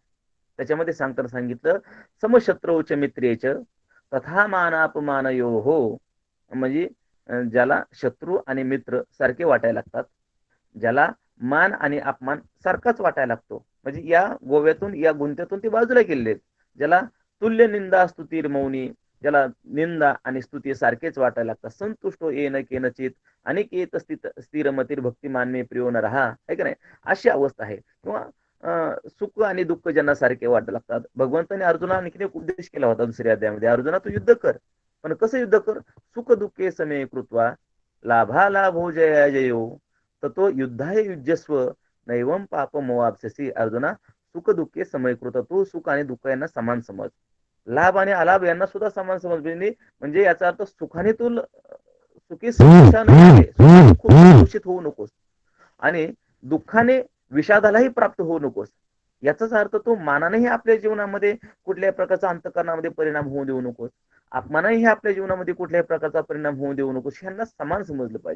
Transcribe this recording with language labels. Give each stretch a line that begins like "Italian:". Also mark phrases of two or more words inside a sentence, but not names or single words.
Marathi: त्याच्यामध्ये सांगताना सांगितलं,
Sanskrit: समशत्रूच मित्रेच तथा मानापमानयो हो,
Marathi: म्हणजे ज्याला शत्रू आणि मित्र सारखे वाटायला लागतात, ज्याला मान आणि अपमान सारखाच वाटायला लागतो, म्हणजे या गोव्यातून या गुंत्यातून ते बाजूला गेलेले आहेत. ज्याला
Sanskrit: तुल्य निंदा स्तुतीर मौनी,
Marathi: ज्याला निंदा आणि स्तुती सारखेच वाटायला लागतात,
Sanskrit: संतुष्टो येन केनचित अनिकेत स्थिरमतीर भक्तिमान मे प्रियो न रहा,
Marathi: आहे का नाही, अशी अवस्था आहे. किंवा सुख आणि दुःख ज्यांना सारखे वाटायला लागतात. भगवंताने अर्जुनाला आणखीन एक उपदेश केला होता दुसऱ्या अध्यायामध्ये, अर्जुना तू युद्ध कर, पण कसं युद्ध कर,
Sanskrit: सुख दुःखे समे कृत्वा लाभा लाभो जया जयो ततो युद्धाय युज्यस्व नैवम पाप मोवापसी. अर्जुना, सुख दुःखे समयकृत,
Marathi: तू सुख आणि दुःख यांना समान समज, लाभ आणि अलाभ यांना सुद्धा समान समज. म्हणजे याचा अर्थ सुखाने तू सुखी दूषित होऊ नकोस आणि दुःखाने विषादालाही प्राप्त होऊ नकोस. याचाच अर्थ तो मानानेही आपल्या जीवनामध्ये कुठल्याही प्रकारचा अंतकरणामध्ये परिणाम होऊ देऊ नकोस, अपमानही आपल्या जीवनामध्ये कुठल्याही प्रकारचा परिणाम होऊ देऊ नकोस, यांना समान समजलं पाहिजे.